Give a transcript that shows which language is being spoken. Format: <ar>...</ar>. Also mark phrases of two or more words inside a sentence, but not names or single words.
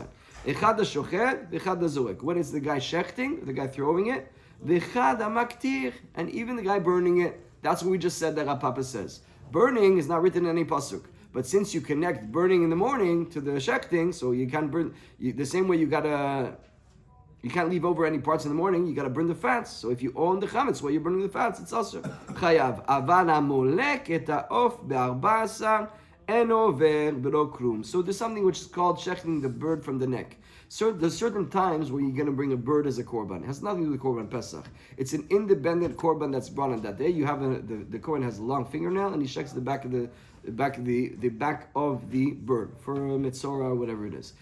<en>When it's the guy shechting, the guy throwing it, and even the guy burning it, that's what we just said that Rapapa says. Burning is not written in any pasuk. But since you connect burning in the morning to the shechting, so you can't burn, the same way you can't leave over any parts in the morning, you gotta burn the fats. So if you own the chametz while you're burning the fats, it's also chayav.</en> <he>אבנא מולק את העוף בי״ד אין עובר בלא כלום.</he> <en>So there's something which is called shechting the bird from the neck. So there's certain times where you're gonna bring a bird as a korban. It has nothing to do with</en> <he>קרבן פסח.</he> <en>It's an independent korban that's brought on that day. You have the korban has a long fingernail and he shechs the back of the back of the bird for a mitzorah or whatever it is.</en>